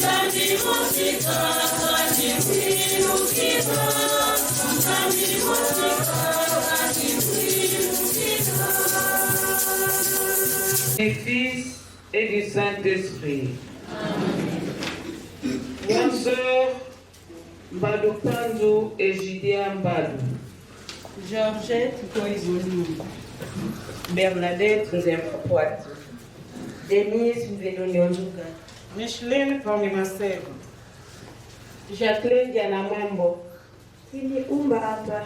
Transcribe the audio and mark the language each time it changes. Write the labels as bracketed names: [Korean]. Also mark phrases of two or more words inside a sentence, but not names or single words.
[French] Du Fils et du Saint-Esprit. Bonne sœur Mbadou Panzou et Gidia Mbadou. Georgette Koizoni. Bernadette Nzempoit. Denise Mvedonyonzuka. Micheline Pongimasego. Jacqueline Dianamambo. Ili umba hapa.